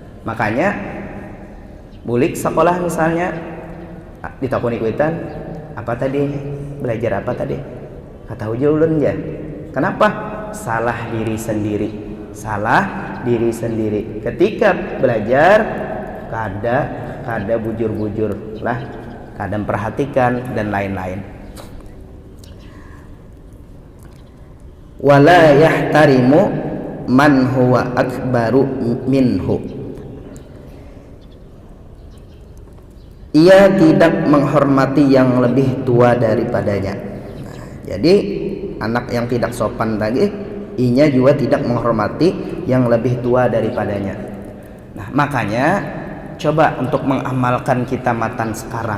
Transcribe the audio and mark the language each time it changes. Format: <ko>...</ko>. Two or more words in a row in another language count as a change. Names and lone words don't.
<bjn>Makanya bulik sekolah misalnya ditakoni kuitan, apa tadi, belajar apa tadi, kata hujul ulun ya.</bjn> <id>Kenapa? Salah diri sendiri, salah diri sendiri.</id> <bjn>Ketika belajar kada bujur-bujur lah, kada memperhatikan dan lain-lain.</bjn> <ar>ولا يحترم من هو أكبر منه.</ar> <id>Ia tidak menghormati yang lebih tua daripadanya. Nah, jadi anak yang tidak sopan tadi, inya juga tidak menghormati yang lebih tua daripadanya. Nah, makanya coba untuk mengamalkan kita matan sekarang.</id>